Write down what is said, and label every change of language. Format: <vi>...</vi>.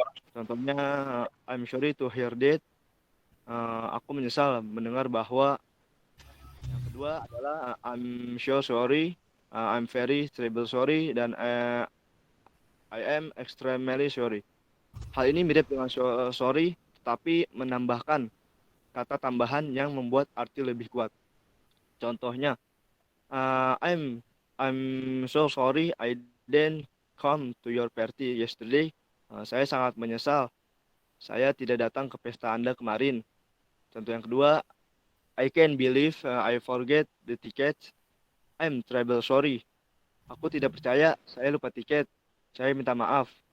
<id>Contohnya,</id> <en>I'm sorry to hear that.</en> <id>Aku menyesal mendengar bahwa. Yang kedua adalah</id> <en>I'm so sorry, I'm very terrible sorry, dan I am extremely sorry.</en> <id>Hal ini mirip dengan sorry, tetapi menambahkan kata tambahan yang membuat arti lebih kuat. Contohnya,</id> <en>I'm so sorry I didn't come to your party yesterday.</en> <id>Saya sangat menyesal saya tidak datang ke pesta Anda kemarin. Contoh yang kedua,</id> <en>I can't believe I forget the ticket. I'm terribly sorry.</en> <id>Aku tidak percaya saya lupa tiket. Saya minta maaf.</id>